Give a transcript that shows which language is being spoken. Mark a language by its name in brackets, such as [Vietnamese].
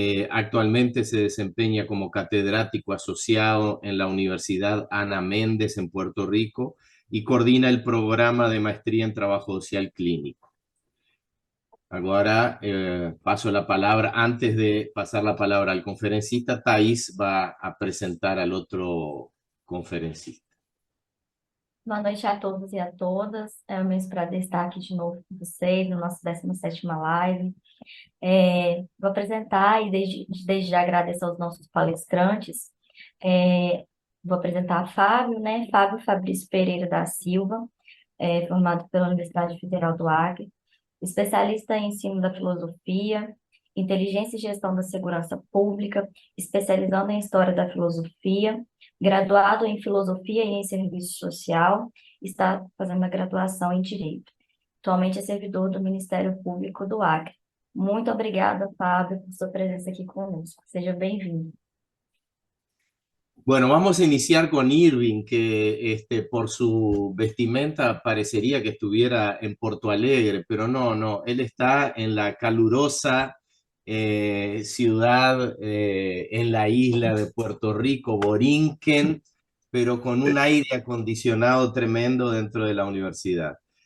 [Spanish] Actualmente se desempeña como catedrático asociado en la Universidad Ana Méndez en Puerto Rico y coordina el programa de maestría en trabajo social clínico. Ahora paso la palabra, antes de pasar la palabra al conferencista, Thais va a presentar al otro conferencista. [Portuguese] Boa noite a todos e a todas. É um imenso prazer estar aqui de novo com vocês, no nosso 17ª live. Vou apresentar e desde já agradeço aos nossos palestrantes. Vou apresentar Fábio, né? Fábio Fabrício Pereira da Silva, formado pela Universidade Federal do Acre, especialista em ensino da filosofia, inteligência e gestão da segurança pública, especializando em história da filosofia, graduado em filosofia e em serviço social, está fazendo a graduação em direito. Atualmente é servidor do Ministério Público do Acre. Muito obrigada, Fábio, por sua presença aqui conosco. Seja bem-vindo. [Spanish] Bueno, vamos a iniciar con Irving, que por su vestimenta parecería que estuviera en Porto Alegre, pero no, él está en la calurosa ciudad en la isla de Puerto Rico, Borinquen, pero con un aire acondicionado tremendo dentro de la universidad.